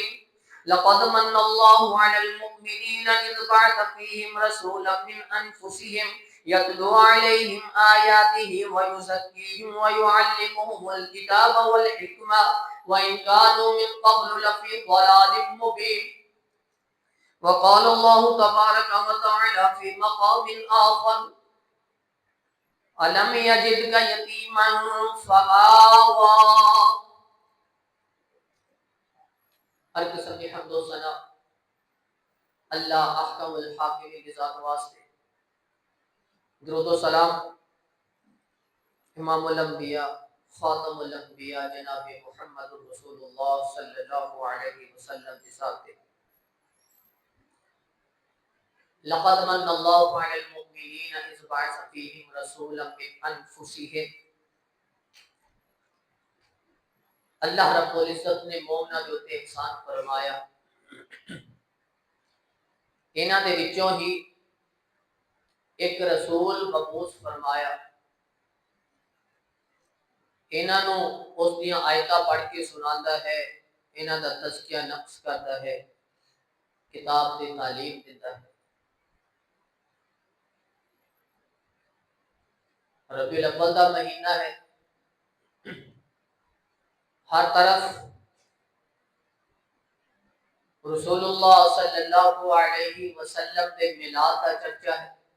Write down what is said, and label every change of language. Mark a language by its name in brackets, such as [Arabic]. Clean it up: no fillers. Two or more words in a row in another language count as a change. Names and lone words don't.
[Arabic] لقد من الله على المؤمنين إذ بعث فيهم رسولا من أنفسهم يتلو عليهم آياته ويزكيهم ويعلمهم الكتاب والحكمة وإن كانوا من قبل لفي ضلال مبين. وقال الله تبارك وتعالى في مقام آخر: ألم يجدك يتيما فآوى. [Urdu] ہر قسم کی حمد و ثنا اللہ احکم الحاکمین کی ذات واسطے، درود و سلام امام الانبیاء خاتم الانبیاء جناب محمد رسول اللہ [Arabic] صلی اللہ علیہ وسلم [Urdu] کے ساتھ. [Arabic] لقد من اللہ علی المؤمنین اذ بعث فیہم رسولا من انفسہم. [Punjabi] اللہ رب العزت نے مومنہ جو تے احسان فرمایا، انہاں دے وچوں ہی ایک رسول مبعوث فرمایا. انہاں نو اس دیاں آیتاں پڑھ کے سناندا ہے، انہاں دا تزکیہ نفس کردا ہے، کتاب دی تعلیم دیندا ہے. ربیع الاول دا مہینہ ہے، ہر طرف رسول اللہ [Arabic] صلی اللہ علیہ وسلم [Punjabi] دے میلاد کا چرچا ہے.